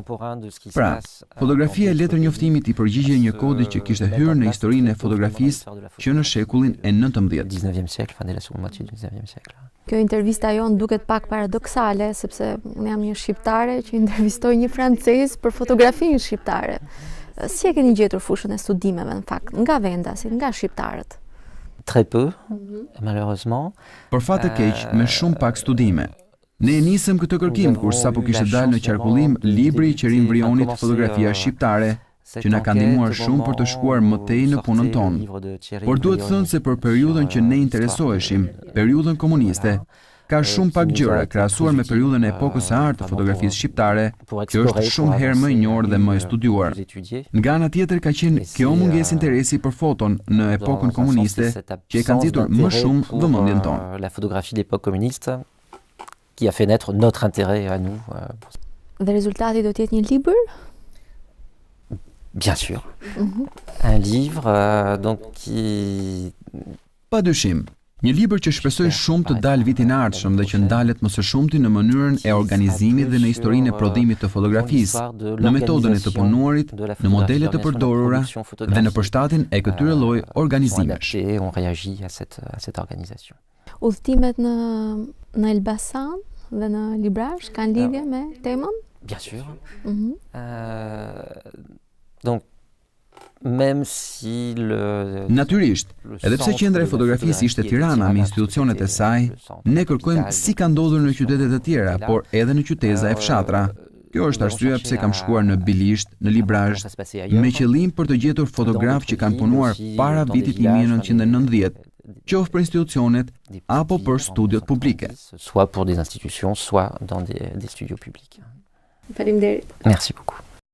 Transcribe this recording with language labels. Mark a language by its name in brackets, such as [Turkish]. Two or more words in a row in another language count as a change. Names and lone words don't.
[Albanian] Pra, fotografia e letërnjoftimit i përgjigjej një kodi që kishte hyrë në historinë e fotografisë që në shekullin e 19e. Kjo intervista jonë duket pak paradoksale, sepse unë jam një shqiptare që intervistoj një francez për fotografinë shqiptare. Si e keni gjetur fushën e studimeve në fakt, nga vendasit, nga shqiptarët? [French] Très peu, malheureusement. [Albanian] Për fat të keq, me shumë pak studime. Ne e nisëm këtë kërkim kur sapo kishte dalë në qarkullim libri i Qerim Brionit Fotografia shqiptare, që na ka ndihmuar shumë për të shkuar më tej në punën tonë. Por duhet thënë se për periudhën që ne interesoheshim, periudhën komuniste, ka shumë pak gjëra krahasuar me periudhën e epokës së artë të fotografisë shqiptare, që është shumë herë më e njohur dhe më e studiuar. Nga ana tjetër ka qenë kjo mungesë interesi për foton në epokën komuniste që e ka nxitur më shumë vëmendjen tonë. [French] La photographie d'époque communiste qui a fait naître notre intérêt à nous. [Albanian] Dhe rezultati do të jetë një libër? [French] Bien sûr. Un livre donc qui. [Albanian] Pa dyshim. Një libër që shpresoj shumë të dalë vitin e ardhshëm dhe që ndalet më së shumti në mënyrën e organizimit dhe në historinë e prodhimit të fotografisë, në metodën e të punuarit, në modelet të përdorura dhe në përshtatin e këtyre lloj organizimesh. [French] On réagit à cette organisation. [Albanian] Udhëtimet në Elbasan dhe në Librazh kanë lidhje me temën? [French] Bien sûr. Donc même si [Albanian] Natyrisht, edhe pse qendra e fotografisë ishte Tirana me institucionet e saj, ne kërkojmë si ka ndodhur në qytetet e tjera, por edhe në qyteza e fshatra. Kjo është arsyeja pse kam shkuar në Bilisht, në Librazh, me qëllim për të gjetur fotograf që kanë punuar para vitit 1990, qoftë për institucionet apo për studiot publike. [French] Soit pour des institutions, soit dans des studios publics. [Albanian] Faleminderit. [French] Merci beaucoup.